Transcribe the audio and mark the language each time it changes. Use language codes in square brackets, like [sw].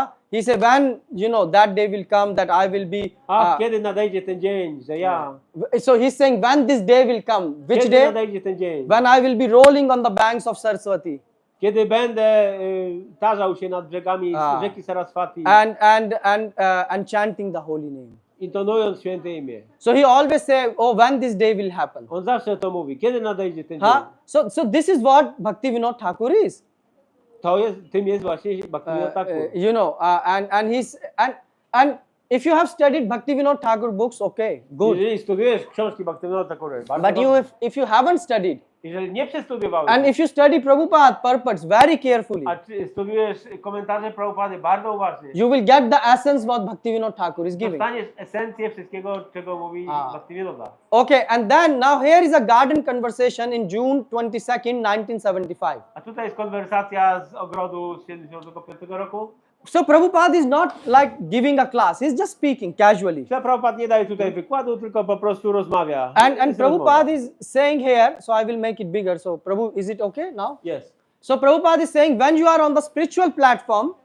[en] He said, when that day will come, that I will be. [pl] Kiedy nadejdzie ten dzień, że ja. [en] So he's saying, when this day will come, which [pl] Kiedy [en] day? [pl] nadejdzie ten dzień? [en] When I will be rolling on the banks of Saraswati. [pl] Kiedy będę tarzał się nad brzegami rzeki Saraswati. [en] And chanting the holy name. [pl] Intonując święte imię. [en] So he always say, when this day will happen. [pl] On zawsze to mówi. Kiedy nadejdzie ten dzień? [en] So this is what Bhakti Vinod Thakur is. [pl] Tym jest właśnie Bhaktivinoda Thakur. [en] And if you have studied Bhakti Vinod Thakur books, okay, good. [pl] Jeżeli studiujesz książki Bhaktivinoda Thakura, [en] But if you haven't studied, [pl] jeżeli nie przestudiowałeś, [en] and if you study Prabhupada purports very carefully, [pl] a studiujesz komentarze Prabhupady bardzo uważnie, [en] you will get the essence what Bhakti Vinod Thakur is giving. [pl] dostaniesz esencję wszystkiego, czego mówi Bhaktivinoda. [en] Okay, and then now here is a garden conversation in June 22nd, 1975. [pl] A tutaj jest konwersacja z ogrodu z 75 roku. [en] So Prabhupada is not like giving a class, he's just speaking casually. [pl] Prabhupada nie daje tutaj wykładu, tylko po prostu rozmawia. [en] And Prabhupada is saying here, so I will make it bigger. So Prabhu, is it okay now? Yes. So Prabhupada is saying, when you are on the spiritual platform,